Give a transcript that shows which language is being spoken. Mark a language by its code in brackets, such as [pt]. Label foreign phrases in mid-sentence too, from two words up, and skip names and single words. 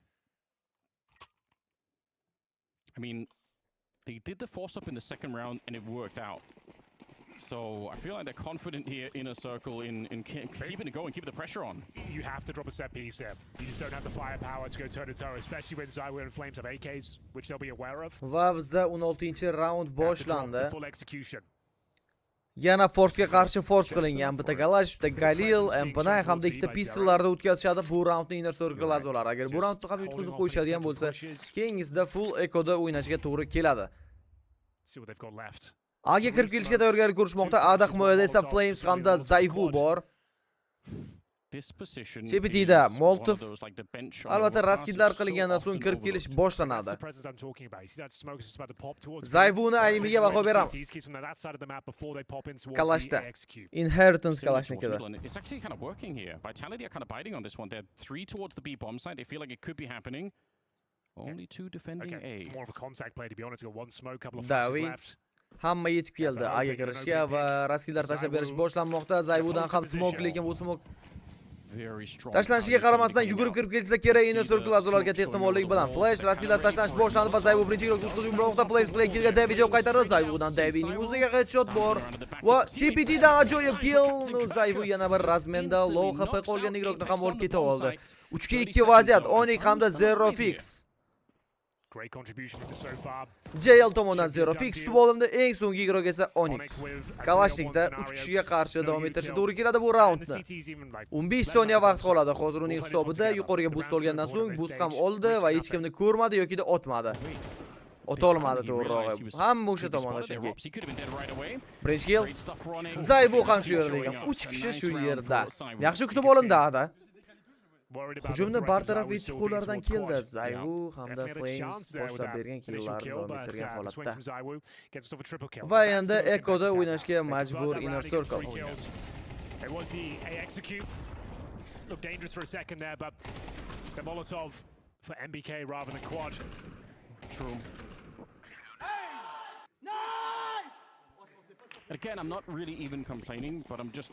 [en] I mean, they did the force up in the second round and it worked out. So I feel like they're confident here in a circle in keeping it going, keeping the pressure on. You have to drop a set piece here. You just don't have the firepower to go toe to toe, especially when Zaiwu and Flames have AKs, which they'll be aware of. [uz] Va bizda 16-raund boshlandi. [en] Full execution. [uz] Yana Force'ga qarshi force qilingan. Bitta Kalash, bitta Galil, MP9 hamda ikkita pistollarda o'tkazishadi bu raundning inner circle a'zolari. Agar bu raundni ham yutqizib qo'yishadigan bo'lsa, keyingisida full ekoda o'ynashga to'g'ri keladi. [en] See what they've got left. [uz] A'ga kirib kelishga tayyorgarlik ko'rishmoqda. A'da himoyada esa Flames hamda Zaiwu bor. CBT'da Molotov albatta raskidlar qilingandan so'ng kirib kelish boshlanadi. Zaiwuni aimiga baho beramiz. Kalashda. Inheritance Kalashnikida. [en] It's actually kind of working here. Vitality are kind of biting on this one. They're 3 towards the B bomb side. They feel like it could be happening. Only 2 defending A. More of a contact play to be honest. Got 1 smoke, couple of flashes left. [uz] Hamma yetib keldi A'ga kirishga va raskidlar tashlab berish boshlanmoqda. Zaiwudan ham smoke, lekin bu smoke tashlanishiga qaramasdan yugurib kirib kelsa kerak inner circle a'zolariga katta ehtimollik bilan Flash raskidlar tashlanish boshlandi va Zaiwu birinchi guruhga o'tkazib yubormoqda. Flames qilgan davij javob qaytardi. Zaiwudan davining o'ziga headshot bor va CPT'dan ajoyib kill. Zaiwu yana bir razmenda [en] low HP [uz] qolgan igrokni ham olib keta oldi. 3-2 vaziyat. Onyx hamda Zero Fix. [en] Great contribution so far. [uz] JL tomonidan Zero Fix tutib olindi. Eng so'nggi igrok esa Onyx. Kalashnikda 3 kishiga qarshi davom ettirishga to'g'ri keladi bu raundni. 15 soniya vaqt qoladi. Hozir uning hisobida yuqoriga boost olgandan so'ng boost ham oldi va hech kimni ko'rmadi yoki otmadi. Ota olmadi to'g'rirog'i. Hamma o'sha tomonda chunki. Birinchi kill. Zaiwu ham shu yerda ekan. 3 kishi shu yerda. Yaxshi kutib olindi ada. Hujumni bartaraf etish qo'llaridan keldi. Zaiwu hamda Flames boshlab bergan killlarni davom ettirgan holatda. Va endi ekoda o'ynashga majbur inner circle. [en] It was the execute. Looked dangerous for a second there, but the Molotov for MBK rather than quad. True. Again, I'm not really even complaining, but I'm just